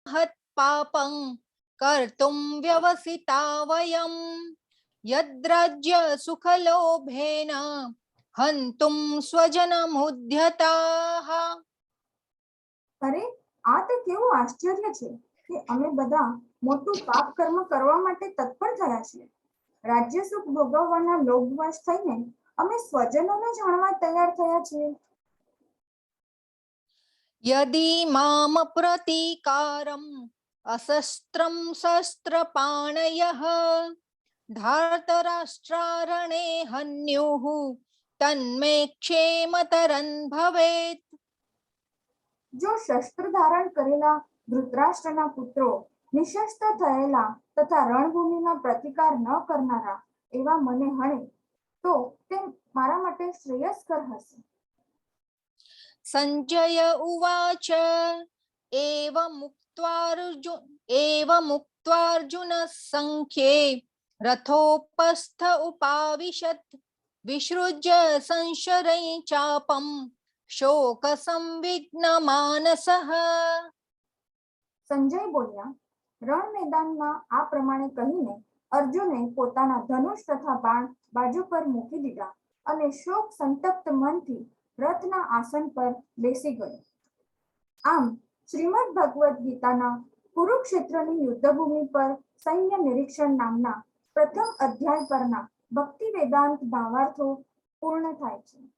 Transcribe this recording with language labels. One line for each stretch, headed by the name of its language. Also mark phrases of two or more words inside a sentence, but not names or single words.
Sanskrit: हत् पापं कर्तुं व्यवसिता वयं यद्राज्य सुखलोभेन हन्तुं स्वजनमुद्यताः.
Gujarati: અરે આ તો કેવું આશ્ચર્ય છે કે અમે બધા મોટું પાપ કર્મ કરવા માટે તત્પર થયા છીએ. રાજ્ય સુખ ભોગવવાના લોભવશ થઈને અમે સ્વજનોને જાણવા તૈયાર થયા છીએ.
Sanskrit: यदि माम प्रतीकारम् अशस्त्रं शस्त्रपाणयः धार्तराष्ट्रारणे हन्युः तन्मे क्षेमतरं भवेत्.
Gujarati: જો શસ્ત્ર ધારણ કરેલા ધૃતરાષ્ટ્રના પુત્રો નિશસ્ત્ર થયેલા તથા રણભૂમિમાં પ્રતિકાર ન કરનારા એવા મને હણે તો તે મારા માટે શ્રેયસ્કર હશે.
Sanskrit: संजय उवाच एवमुक्त्वार्जुन संख्ये रथोपस्थ उपाविशत् विसृज्य संशरै चापं शोक संविघ्न मानसः.
Gujarati: સંજય બોલ્યા, રણ મેદાનમાં આ પ્રમાણે કહીને અર્જુને પોતાના ધનુષ તથા બાણ બાજુ પર મૂકી દીધા અને શોક સંતપ્ત મનથી રથના આસન પર બેસી ગયો. આમ શ્રીમદ ભગવદ્ ગીતાના કુરુક્ષેત્રની યુદ્ધભૂમિ પર સૈન્ય નિરીક્ષણ નામના પ્રથમ અધ્યાય પરના ભક્તિ વેદાંત ભાવાર્થો પૂર્ણ થાય છે.